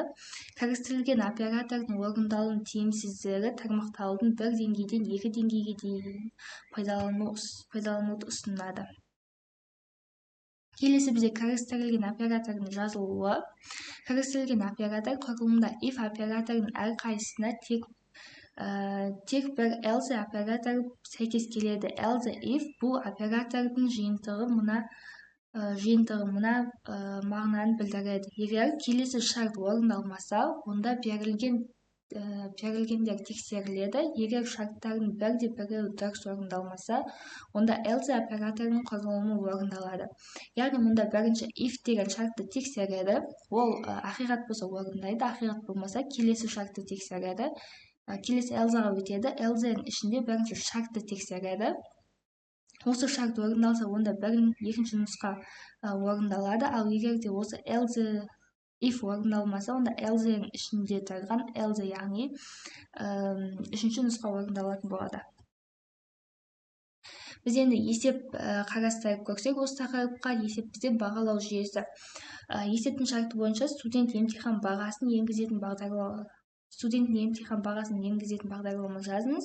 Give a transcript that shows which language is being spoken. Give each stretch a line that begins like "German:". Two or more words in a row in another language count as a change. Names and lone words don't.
Kazakh: Кірістірілген оператордың орындалуының тиімсіздігі тармақталудың бір деңгейден екі деңгейге дейін пайдалануды ұсынады. Келесі бізде кірістірілген оператордың жазылуы. Кірістірілген оператор құрылымында if операторының әрқайсысына тек бір else операторы сәйкес келеді.
English: Else if
Kazakh: бұл оператордың жиынтығы мұна мағынаны білдіреді. Егер келесі шарт орындалмаса, онда берілгендер тексеріледі. Егер шарттардың бірде-бірі дұрыс орындалмаса, онда else операторының құрылымы орындалады. Яғни мұнда бірінші if деген шартты тексереді. Ол ақиқат болса орындайды, ақиқат болмаса келесі шартты тексереді. Келесі else-ға өтеді. Else-ның ішінде бірінші шартты тексереді. Осы шарт орындалса, онда екінші нұсқа орындалады. Ал егер де осы
English: else if
Kazakh: орындалмаса, онда else-ның ішінде тұрған else, яғни үшінші нұсқа орындалатын болады. Біз енді есеп қарастырып көрсек, осы тақырыпқа есеп бізде бағалау жүйесі. Есептің шарты бойынша студент емтихан бағасын енгізетін бағдарлама жазыңыз.